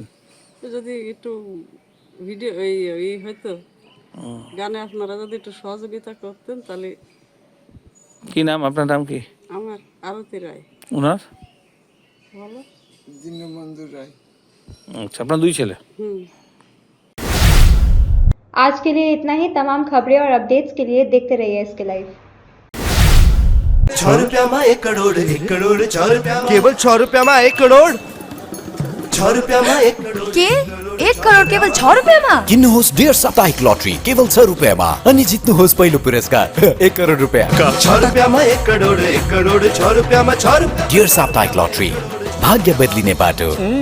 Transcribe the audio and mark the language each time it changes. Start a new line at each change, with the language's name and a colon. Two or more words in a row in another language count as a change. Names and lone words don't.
Bangla: যদি একটু ভিডিও এই হয়তো গানে আপনারা যদি একটু সহযোগিতা করতেন তাহলে। কি নাম আপনার? নাম কি? আমার আরতি রায়। ওনার? বলো। দীনবন্ধু রায়। আচ্ছা, আপনার দুই ছেলে?
Hindi: आज के लिए इतना ही। तमाम खबरें और अपडेट्स के लिए देखते रहिए इसके लाइव। 6 रुपया में 1 करोड़ 6 रुपया केवल 6 रुपया में 1 करोड़ 6 रुपया में 1 करोड़
Nepali: के 1 करोड केवल 6 रुपैयाँमा? किन्नुहोस् डेढ साप्ताहिक लटरी केवल 6 रुपैयाँमा अनि जित्नुहोस् पहिलो पुरस्कार 1 करोड रुपैयाँ।
Hindi: 6 रुपया में 1 करोड़ 6 रुपया में 6 रुपया।
Nepali: डेढ साप्ताहिक लटरी, भाग्य बदलिने बाटो।